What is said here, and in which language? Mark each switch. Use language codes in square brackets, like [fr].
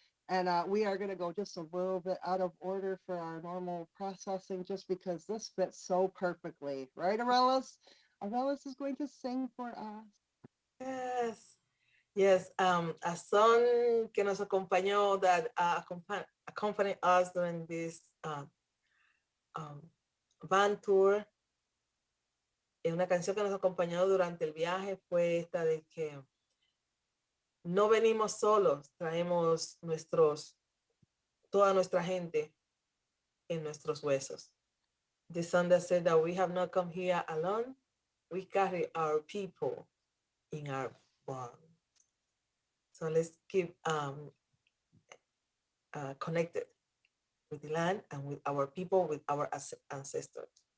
[en] And we are going to go just a little bit out of order for our normal processing, just because this fits so perfectly. Right, Arelis? Arelis is going to sing for us. Yes. Yes, a song [es] que nos acompañó, [en] that accompanied us during this van tour. [es] Una canción que nos acompañó durante el viaje fue esta de que no venimos solos, traemos toda nuestra gente en nuestros huesos. [en] The song that said that we have not come here alone, we carry our people in our bones. So let's keep connected with the land and with our people, with our ancestors.